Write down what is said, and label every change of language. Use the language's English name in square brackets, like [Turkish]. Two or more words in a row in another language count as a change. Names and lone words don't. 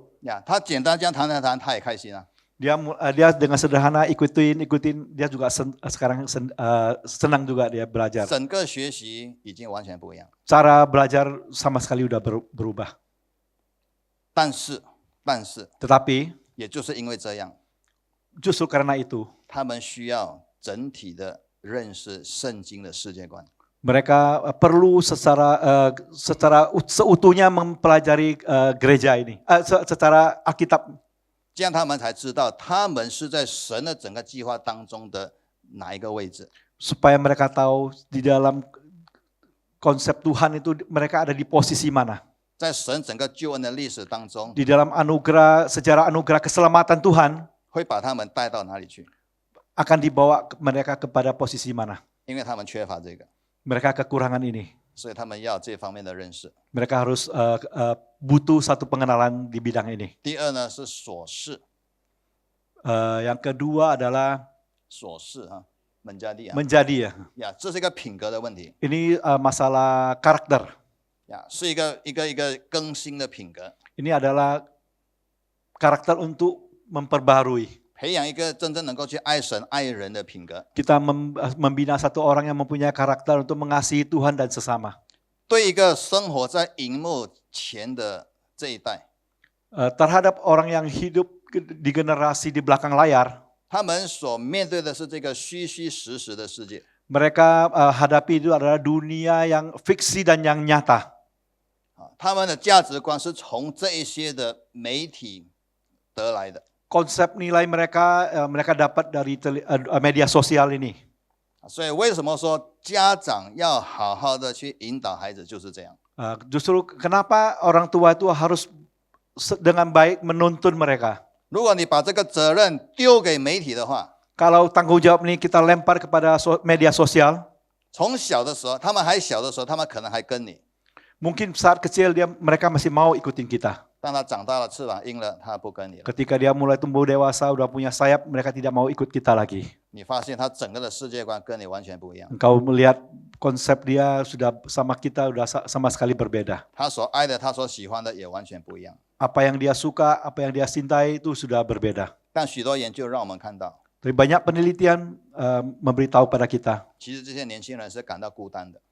[Chinese] 呀，他简单这样弹，他也开心啊。 [Indonesian] Dia dengan sederhana ikutin, dia juga sekarang senang juga dia belajar. [Chinese] 整个学习已经完全不一样。 [Indonesian] Cara belajar sama sekali udah berubah. [Chinese] 但是， [Indonesian] Tetapi [Chinese] 也就是因为这样， [Indonesian] justru karena itu [Chinese] 他们需要整体的认识圣经的世界观。 [Indonesian] mereka perlu secara seutuhnya mempelajari gereja ini, secara Alkitab. [Chinese] 这样他们才知道他们是在神的整个计划当中的哪一个位置。 [Indonesian] Supaya mereka tahu di dalam konsep Tuhan itu mereka ada di posisi mana. [Chinese] 在神整个救恩的历史当中， [Indonesian] Di dalam sejarah anugerah keselamatan Tuhan [Chinese] 会把他们带到哪里去？ [Indonesian] akan dibawa mereka kepada posisi mana. [Chinese] 因为他们缺乏这个， [Indonesian] Mereka kekurangan ini. [Chinese] 所以他们要这方面的认识。 [Indonesian] Mereka harus butuh satu pengenalan di bidang ini. [Chinese] 第二呢是琐事， [Indonesian] Yang kedua adalah [Chinese] 琐事啊，menjadi [Indonesian] menjadi ya. [Chinese] 呀，这是一个品格的问题 [Indonesian] Ini masalah karakter. [Chinese] 呀，是一个更新的品格。 [Indonesian] Ini adalah karakter untuk memperbarui. [Chinese] 培养一个真正能够去爱神爱人的品格。 [Indonesian] Kita membina satu orang yang mempunyai karakter untuk mengasihi Tuhan dan sesama. [Chinese] 对一个生活在荧幕前的这一代， [Indonesian] Terhadap orang yang hidup di generasi di belakang layar, [Chinese] 他们所面对的是这个虚虚实实的世界。 [Indonesian] mereka hadapi itu adalah dunia yang fiksi dan yang nyata. [Chinese] 他们的价值观是从这一些的媒体得来的。 [Indonesian] Konsep nilai mereka dapat dari media sosial ini. [Chinese] 所以为什么说家长要好好的去引导孩子，就是这样。 [Indonesian] Justru kenapa orang tua itu harus dengan baik menuntun mereka. [Chinese] 如果你把这个责任丢给媒体的话， [Indonesian] Kalau tanggung jawab ini kita lempar kepada media sosial, [Chinese] 从小的时候，他们还小的时候，他们可能还跟你； [Indonesian] mungkin saat kecil mereka masih mau ikutin kita. [Chinese] 当他长大了，翅膀硬了，他不跟你了。 [Indonesian] Ketika dia mulai tumbuh dewasa, udah punya sayap, mereka tidak mau ikut kita lagi. [Chinese] 你发现他整个的世界观跟你完全不一样。 [Indonesian] Engkau melihat konsep dia sudah sama kita, udah sama sekali berbeda. [Chinese] 他所爱的，他所喜欢的也完全不一样。 [Indonesian] Apa yang dia suka, apa yang dia cintai itu sudah berbeda. [Chinese] 但许多研究让我们看到， [Indonesian] Tapi banyak penelitian memberitahu pada kita, [Chinese] 其实这些年轻人是感到孤单的，